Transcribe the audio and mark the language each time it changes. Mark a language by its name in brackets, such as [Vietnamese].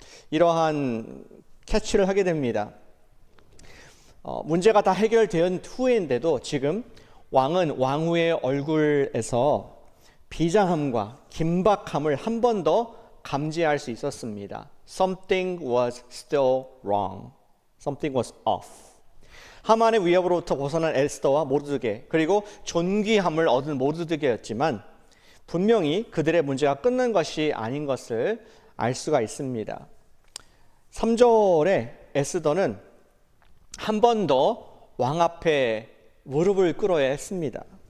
[Korean] 이러한 캐치를 하게 됩니다. 문제가 다 해결된 후인데도 지금 왕은 왕후의 얼굴에서 비장함과 긴박함을 한 번 더 감지할 수 있었습니다. [English] Something was still wrong. Something was off. [Korean] 하만의 위협으로부터 벗어난 에스더와 모르드게, 그리고 존귀함을 얻은 모르드게였지만 분명히 그들의 문제가 끝난 것이 아닌 것을 알 수가 있습니다. 3절에 에스더는 한 번 더 왕 앞에 무릎을 꿇어야 했습니다.